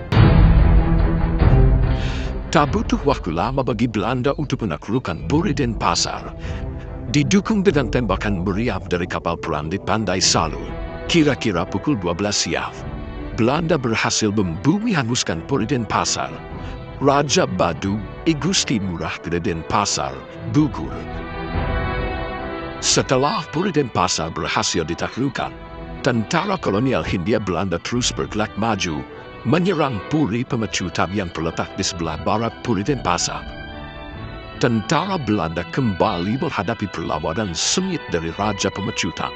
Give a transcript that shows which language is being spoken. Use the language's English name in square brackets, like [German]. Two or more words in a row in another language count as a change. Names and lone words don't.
[Indonesian] Tak butuh waktu lama bagi Belanda untuk menaklukkan Puri Denpasar. Didukung dengan tembakan meriam dari kapal perang di Pandai Salur, kira-kira pukul 12 siang, Belanda berhasil membumi hanguskan Puri Denpasar. Raja Badung I Gusti Ngurah Gede Denpasar gugur. Setelah Puri Denpasar berhasil ditaklukkan, tentara kolonial Hindia Belanda terus bergerak maju menyerang Puri Pemecutan yang terletak di sebelah barat Puri Denpasar. Tentara Belanda kembali menghadapi perlawanan sengit dari Raja Pemecutan.